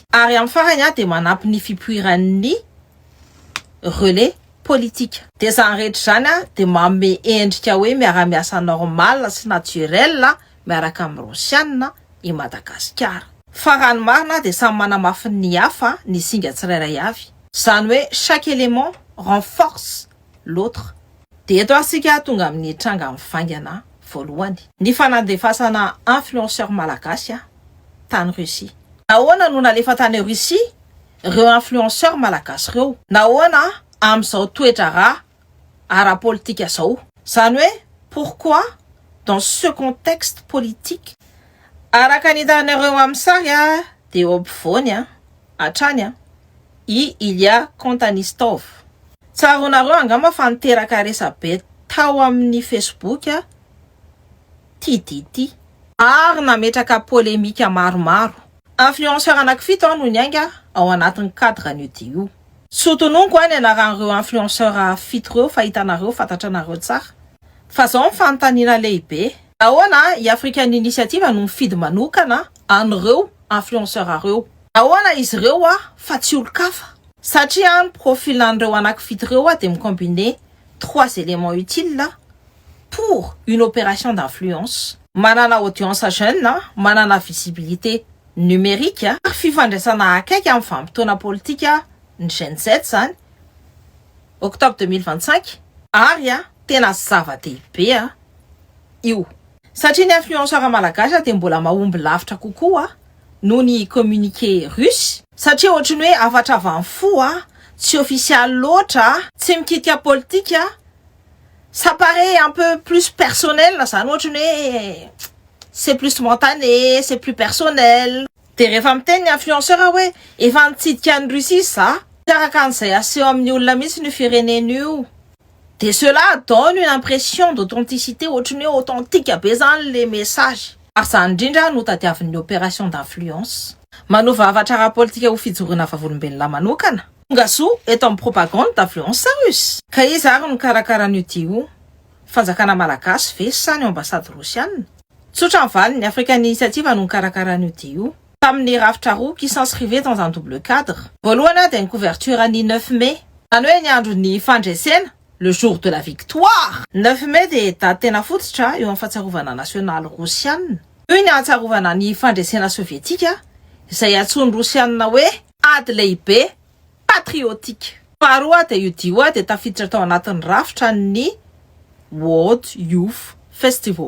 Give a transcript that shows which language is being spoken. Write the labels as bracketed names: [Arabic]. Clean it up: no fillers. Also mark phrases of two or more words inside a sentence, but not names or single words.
[Malagasy] Ary amin'ny farany dia manampy ny fipoiran'ny [French] relais politique. [Malagasy] Dia izany rehetra izany dia manome endrika hoe miara-miasa normal sy naturel miaraka amin'ny Rosianina i Madagasikara. Fa raha ny marina dia samy manamafy ny hafa ny singa tsirairay avy. Izany hoe [French] chaque élément renforce l'autre. [Malagasy] Dia eto asika tonga amin'ny tranga mivangana voalohany. Ny fanandefasana influenceur malagasy tany Russie. Nahoana no nalefa tany Russie ireo influenceur malagasy ireo? Nahoana amin'izao toetra raha ara-politika zao? Izany hoe [French] pourquoi dans ce contexte politique? [Malagasy] Araka ny hitanareo amin'ny sary dia eo ampovoany hatrany Ilya Kontanistov. Tsaronareo angamba fa niteraka resabe tao amin'ny Facebook ty. Ary nametraka polémika maromaro. Influenceur anankifito no nianga ao anatin'ny cadre an'io dia io. Sotononiko ny anaran'ireo influenceur fito ireo fa hitanareo fantatranareo tsara. Fa zao fanontaniana lehibe. Nahoana i African Initiative no mifidy manokana an'ireo influenceur ireo? Nahoana izy ireo fa tsy olo-kafa? Satria ny profil an'ireo anankifito ireo dia mikombiner 3 [French] éléments utiles pour une opération d'influence. [Malagasy] Manana [French] audience jeune, [Malagasy] manana [French] visibilité numérique, [Malagasy] ary fifandraisana akaiky amin'ny vanim-potoana politika ny Gen Z zany, octobre 2025, ary tena zava-dehibe io. Satria ny influenceur malagasy dia mbola mahomby lavitra kokoa noho ny [French] communiqué russe, [Malagasy] satria ohatrany hoe afatra avy amin'ny fo tsy officiel loatra, tsy mikitika politika, [French] ça paraît un peu plus personnel, [Malagasy] zany ohatrany hoe [French] c'est plus spontané, c'est plus personnel. [Malagasy] Dia rehefa miteny ny influenceur hoe efa nitsidika ny Russie araka an'izay aseho amin'ny olona mihitsy ny firenena io. [French] Dia cela donne une impression d'authenticité, [Malagasy] ohatrany hoe authentique be zany [French] le message. [Malagasy] Ary zany indrindra no tadiavin'ny [French] opération d'influence. [Malagasy] Manova avatra ara-politika ho fijoroana vavolombelona manokana. Tonga soa eto amin'ny [French] propagande d'influence russe. [Malagasy] Ka izy ary no karakaran'io io fanjakana malagasy ve sa ny ambassade rosianina? Tsotra ny valiny African Initiative no karakaran'io io. Tamin'ny rafitra roa [French] qui s'inscrivait dans un double cadre. [Malagasy] Voalohany dia ny couverture ny 9 mai. Zany hoe ny andron'ny fandresena, [French] le jour de la victoire. [Malagasy] 9 mai dia date tena fototra eo amin'ny fahatsiarovana nasionaly rosianina. Io ny hatsarovana ny fandresena sovietika izay antsoiny rosianina hoe ady lehibe patriotique. Faharoa dia io dia tafiditra tao anatin'ny rafitra ny World Youth Festival.